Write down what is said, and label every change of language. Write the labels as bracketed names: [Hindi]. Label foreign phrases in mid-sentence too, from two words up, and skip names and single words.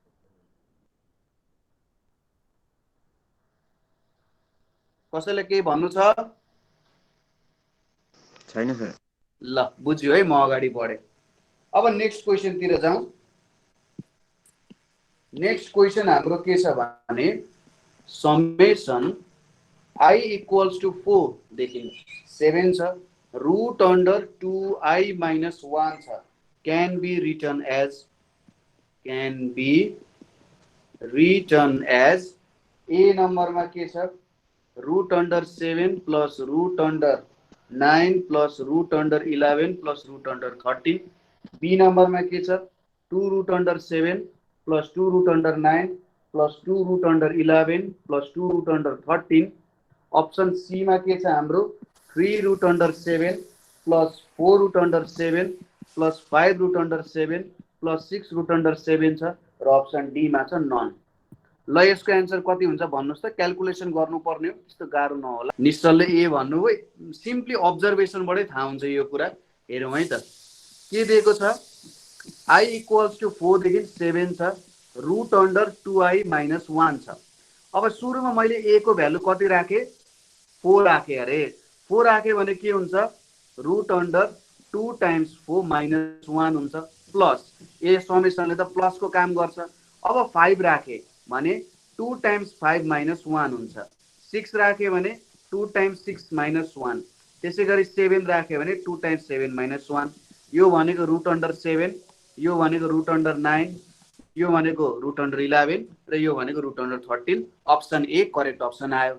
[Nepali] कसैले केही भन्नु छ? छैन सर। ल बुझ्यो है, म अगाडि बढेँ। अब [English] next questionतिर [Nepali] जाउँ। [English] next question [Nepali] हाम्रो के छ भने [English] summation I equals to [Nepali] 4 देखि 7 छ, [English] root under 2i minus 1 छ, can be written as a [Nepali] नम्बरमा के छ [English] root under 7 plus root under 9 plus root under 11 plus root under 13, बी [Nepali] नम्बरमा के छ [English] 2 root under 7 plus 2 root under 9 plus 2 root under 11 plus 2 root under 13, option C [Nepali] मा के छ हाम्रो [English] 3 root under 7 plus 4 root under 7 plus 5 root under 7 plus 6 root under 7 [Nepali] छ र [English] option D [Nepali] मा छ [English] नन। [Nepali] ल यसको एन्सर कति हुन्छ भन्नुस् त, क्याल्कुलेसन गर्नुपर्ने हो, त्यस्तो गाह्रो नहोला। निश्चलले ए भन्नुभयो, [English] simply observationबाटै [Nepali] थाहा हुन्छ यो कुरा। हेरौँ है त के दिएको छ, [English] i equals to 4 [Nepali] देखि 7 छ, [English] root under 2i minus 1 छ। [Nepali] अब सुरुमा मैले ए को भ्यालु कति राखेँ 4 राखेँ अरे, 4 राखेँ भने के हुन्छ [English] root under 2 times 4 minus 1 [Nepali] हुन्छ, [English] plus A summationले [Nepali] त प्लसको काम गर्छ। अब 5 राखेँ भने [English] 2 times 5 minus 1 [Nepali] हुन्छ, 6 राखेँ भने [English] 2 times 6 minus 1, [Nepali] त्यसै गरी 7 राखेँ भने [English] 2 times 7 minus 1, [Nepali] यो भनेको [English] root under 7, [Nepali] यो भनेको [English] root under 9, [Nepali] यो भनेको [English] root under 11 [Nepali] र यो भनेको [English] root under 13, option A correct option [Nepali] आयो।